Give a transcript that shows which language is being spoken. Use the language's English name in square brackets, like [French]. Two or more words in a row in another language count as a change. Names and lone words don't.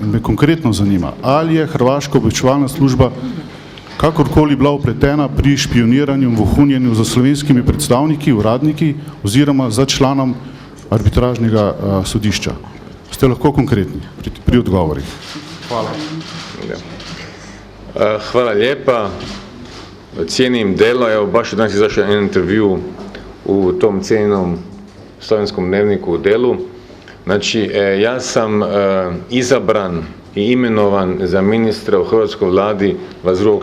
[Slovenian] In me konkretno zanima, ali je hrvaška obveščevalna služba kakorkoli bila upletena pri špioniranju in vohunjenju za slovenskimi predstavniki, uradniki oziroma za članom arbitražnega sodišča. Ste lahko konkretni pri odgovorih? Hvala. [Croatian] Hvala lijepa. Cijenim delo, evo baš danas izašao jedan intervju u tom cijenjenom slovenskom dnevniku u Delu. Znači, ja sam izabran i imenovan za ministra u hrvatskoj vladi 22.